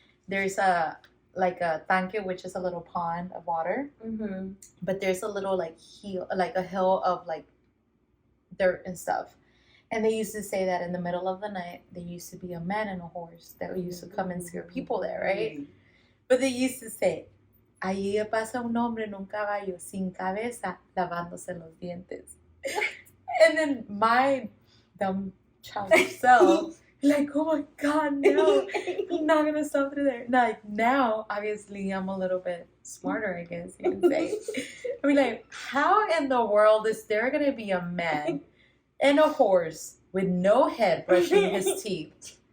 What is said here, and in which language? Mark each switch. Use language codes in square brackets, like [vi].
[en] There's a tanque, which is a little pond of water, but there's a little like a hill of like dirt and stuff. And they used to say that in the middle of the night there used to be a man and a horse that used to come and scare people there, right? But they used to say, [es] allí pasa un hombre en un caballo sin cabeza lavándose los dientes. [en] And then my dumb child self, like, oh my God, no, I'm not gonna stop through there. Like now, obviously, I'm a little bit smarter, I guess you can say. I mean, like, how in the world is there gonna be a man and a horse with no head brushing his teeth?